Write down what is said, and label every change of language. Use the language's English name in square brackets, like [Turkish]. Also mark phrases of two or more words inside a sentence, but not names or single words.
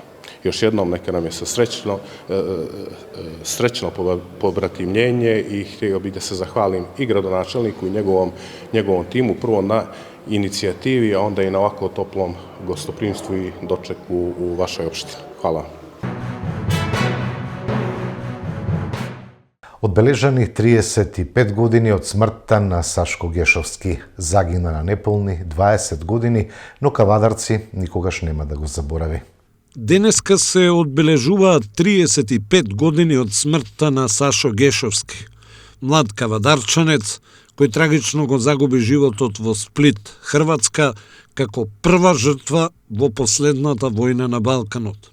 [Serbian] Još jednom neka nam je srećno pobratimljenje i htio bih da se zahvalim i gradonačelniku i njegovom timu, prvo na inicijativi, a onda i na ovako toplom gostoprimstvu i dočeku u vašoj opštini. Hvala. [Macedonian] Одбележани 35 години од смртта на Сашко Гешовски. Загина на неполни 20 години, но кавадарци никогаш нема да го заборави. Денеска се одбележуваат 35 години од смртта на Сашо Гешовски, млад кавадарчанец кој трагично го загуби животот во Сплит, Хрватска, како прва жртва во последната војна на Балканот.